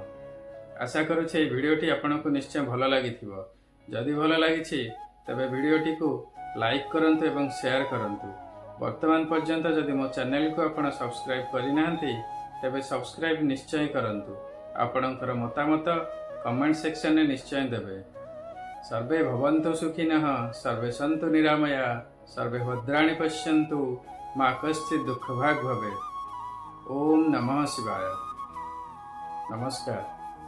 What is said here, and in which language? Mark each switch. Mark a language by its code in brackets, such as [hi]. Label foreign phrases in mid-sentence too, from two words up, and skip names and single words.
[or] ଆଶା କରୁଛେ ଭିଡିଓଟି ଆପଣଙ୍କୁ ନିଶ୍ଚୟ ଭଲ ଲାଗିଥିବ। ଯଦି ଭଲ ଲାଗିଛି ତେବେ ଭିଡିଓଟି କୁ ଲାଇକ କରନ୍ତୁ ଏବଂ ସେୟାର କରନ୍ତୁ। ବର୍ତ୍ତମାନ ପର୍ଯ୍ୟନ୍ତ ଯଦି ମୋ ଚ୍ୟାନେଲ କୁ ଆପଣ ସବସ୍କ୍ରାଇବ କରି ନାହାନ୍ତି ତେବେ ସବସ୍କ୍ରାଇବ ନିଶ୍ଚୟ କରନ୍ତୁ। ଆପଣଙ୍କର ମତାମତ [en] comment section [or] ମେଁ ନିଶ୍ଚୟ ଦେବେ। [sa] सर्वे भवन्तु सुखिनः, सर्वे सन्तु निरामया, सर्वे भद्राणि पश्यन्तु, मा कश्चित् दुःखभाग् भवेत्। ओम नमः शिवाय। नमस्कार।